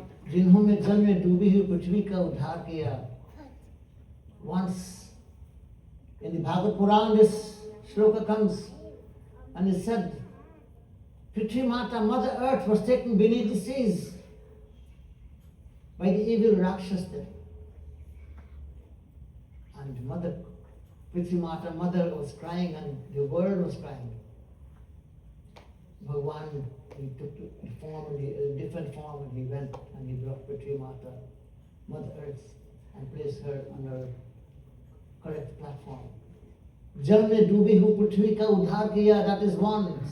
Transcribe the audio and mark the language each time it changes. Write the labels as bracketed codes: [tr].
[hi] जिन्होंने जल में डूबी हुई पृथ्वी का उद्धार किया. [en] Once in the Bhagavad Puran this shloka comes and it said, Prithvi Mata, Mother Earth, was taken beneath the seas by the evil Rakshas. And Prithvi Mata, Mother was crying and the world was crying. Bhagavan, he took a different form and he went and he brought Prithvi Mata, Mother Earth, and placed her on her correct platform. [hi] जल में डूबी हुई पृथ्वी का उद्धार किया, [en] that is one.